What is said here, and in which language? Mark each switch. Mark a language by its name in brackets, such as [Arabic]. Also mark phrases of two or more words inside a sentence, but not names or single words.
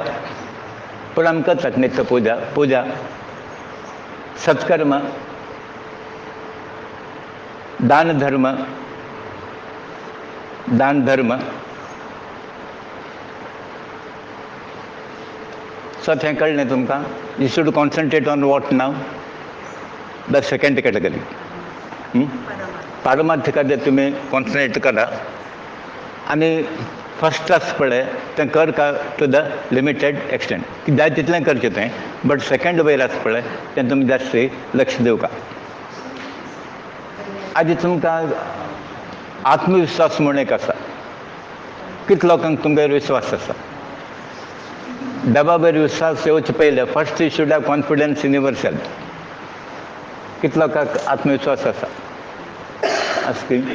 [Konkani] पूण आमी करतात नित्य पूजा सत्कर्म दान धर्म. सो थंय कळ्ळें तुमकां [English] you should concentrate on what now the second category [Konkani] पारमार्थिकाचेर तुमी कॉन्सन्ट्रेट करा आनी [English] first class [Konkani] पळय तें कर का [English] to the limited extent [Konkani] जाय तितलें करचें तें [English] but second [Konkani] वयर आसा पळय तें तुमी जास्ती लक्ष दिवका आजी तुमकां आत्मविश्वास म्हूण एक आसा कितले लोकांक तुमगेर विश्वास आसा डबा वयर विश्वास येवचे पयले [English] first you should have confidence in your self [Konkani] कितले लोकांक आत्मविश्वास आसा आसकी